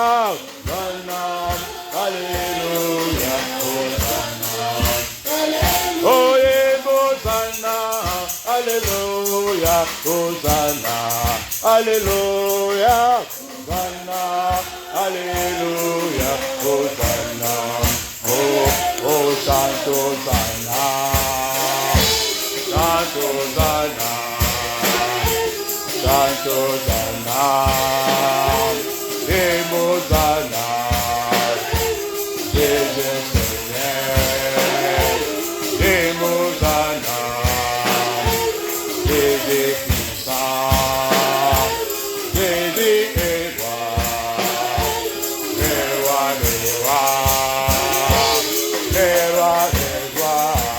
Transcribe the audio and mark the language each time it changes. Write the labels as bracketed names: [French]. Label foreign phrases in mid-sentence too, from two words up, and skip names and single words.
[French] Hosanna, Alléluia, Hosanna, [English] oh yeah, [French] Hosanna, Alléluia, Hosanna, Alléluia, Hosanna, Alléluia, Hosanna, oh, oh, Santo Hosanna, Santo Hosanna, Santo Hosanna, Hosanna, Jésus Seigneur, Hosanna, Jésus puissant, Jésus est roi, le roi des rois, le roi des rois,